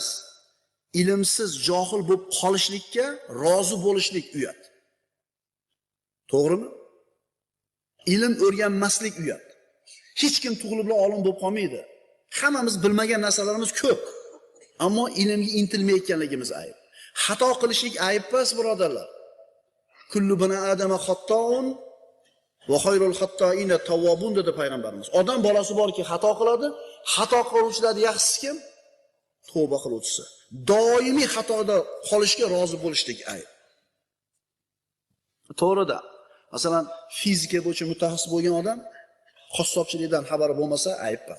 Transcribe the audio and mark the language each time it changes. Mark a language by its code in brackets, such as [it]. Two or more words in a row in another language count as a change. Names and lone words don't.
[uz] Ilmsiz, johil bo'lib qolishlikka rozi bo'lishlik uyat. To'g'rimi? Ilm o'rganmaslik uyat. Hech kim tug'ilib bilan olim bo'lib qolmaydi. Hammamiz bilmagan narsalarimiz ko'p. Ammo ilmga intilmayotganligimiz ayb. Xato qilishlik ayb emas, birodarlar. [ar] كل بني آدم خطاء وخير الخطائين توابون [uz] dedi payg'ambarimiz. Odam bolasi borki xato qiladi, xato qiluvchilarning yaxshisi kim? Tavba qiluvchisi. Doimiy xatoda qolishga rozi bo'lishlik ayb. To'g'rida, masalan, fizika bo'yicha mutaxassis bo'lgan odam qassobchilikdan xabari bo'lmasa ayb emas.